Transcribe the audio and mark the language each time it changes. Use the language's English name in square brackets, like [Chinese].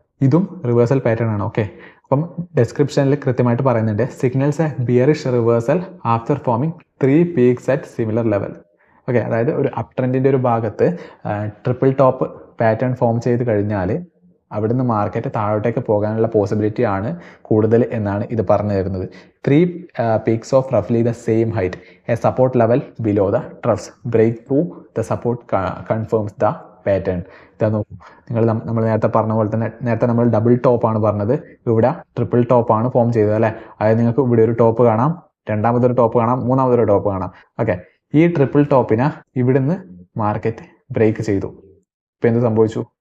[Malayalam] ഇതും reversal pattern ആണ്. Okay, അപ്പം ഡിസ്ക്രിപ്ഷനിൽ കൃത്യമായിട്ട് പറയുന്നുണ്ട്, [English] Signals a bearish reversal after forming 3 peaks at similar level. [Malayalam] Okay, അതായത് ഒരു അപ് ട്രെൻഡിൻ്റെ ഒരു ഭാഗത്ത് ട്രിപ്പിൾ ടോപ്പ് പാറ്റേൺ ഫോം ചെയ്ത് കഴിഞ്ഞാൽ അവിടുന്ന് മാർക്കറ്റ് താഴോട്ടേക്ക് പോകാനുള്ള പോസിബിലിറ്റി ആണ് കൂടുതൽ എന്നാണ് ഇത് പറഞ്ഞു തരുന്നത്. [English] 3 peaks of roughly the same height, a support level below the troughs, break through the support confirms the pattern. [Malayalam] ഇതാ നോക്കൂ, നമ്മൾ നേരത്തെ പറഞ്ഞ പോലെ തന്നെ, നേരത്തെ നമ്മൾ ഡബിൾ ടോപ്പാണ് പറഞ്ഞത്, ഇവിടെ ട്രിപ്പിൾ ടോപ്പാണ് ഫോം ചെയ്തത് അല്ലേ. അതായത് നിങ്ങൾക്ക് ഇവിടെ ഒരു ടോപ്പ് കാണാം, രണ്ടാമതൊരു ടോപ്പ് കാണാം, മൂന്നാമതൊരു ടോപ്പ് കാണാം. ഓക്കെ, ഈ ട്രിപ്പിൾ ടോപ്പിനെ ഇവിടുന്ന് മാർക്കറ്റ് ബ്രേക്ക് ചെയ്തു. ഇപ്പം എന്ത് സംഭവിച്ചു?